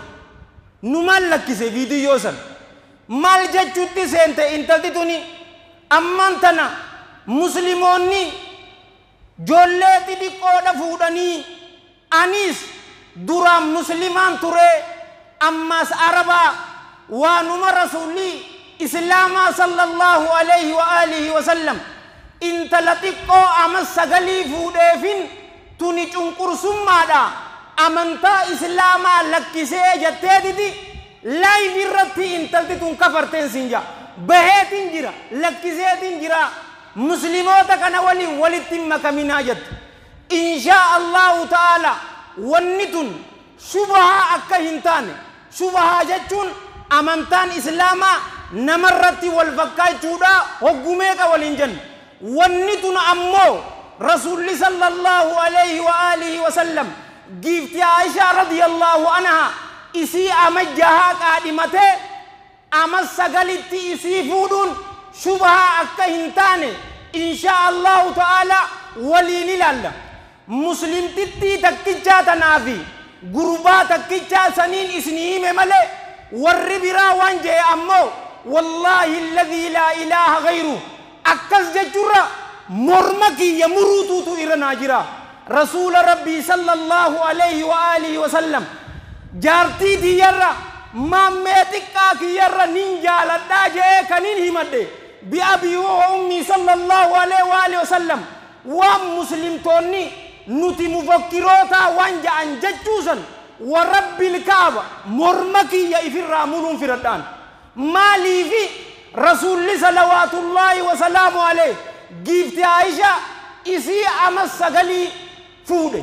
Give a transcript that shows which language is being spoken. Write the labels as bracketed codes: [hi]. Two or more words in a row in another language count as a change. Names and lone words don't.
[om] Nu maal lakkise viidiyoo san maal jechuutti seente intalti tuni. Amman tana muslimoonni joollee xixiqqoodha fuudhanii anis duraan muslimaan ture ammas arabaa waanuma rasuulli islaamaa [ar] صلى الله عليه وعلى آله وسلم [om] intala xiqqoo amas sagalii fuudheefin tuni cunqursummaadha amantaa islaamaa lakkisee jetteetiti laayif irratti intalti tun kafarteen sinja baheetin jira lakkiseetin jira muslimoota kana waliin walitti makaminaa jette. [ar] إن شاء الله تعالى [om] wanni tun shubahaa akka hin taane. Shubahaa jechuun amantaan islaamaa namarratti wal fakkaachuudha hoggumeeqa waliin jenna. Wanni tun ammoo rasuulli [ar] صلى الله عليه وعلى آله وسلم [om] giifti Aishaa [ar] رضي الله عنها [om] isii amajjahaa qaadhimatee amas sagalitti isii fuudhuun shubahaa akka hin taane [ar] إن شاء الله تعالى [om] waliin ilaalla. Muslimtittii takkichaa tanaafi gurbaa takkichaa saniin isinii hime malee warri biraa waan jee ammoo [ar] والله الذي لا إله غيره [om] akkas jechurra morma kiyya muruutuutu irra naa jira. Rasuula rabbii [ar] صلى الله عليه وعلى آله وسلم [om] jaartii tiyyarra maammee xiqqaa kiyyarra nin jaaladhaa jee kanin himadhe [ar] بأبي وأمي صلى الله عليه وعلى آله وسلم [om] waan muslimtoonni nuti mufakkiroota waan ja'an jechuusan [ar] ورب الكعبة [om] morma kiyya ifirraa muluun firadhaan maaliifi rasuulli [ar] صلوات الله وسلامه عليه [om] giifti Aisha isii amas sagalii fuudhe.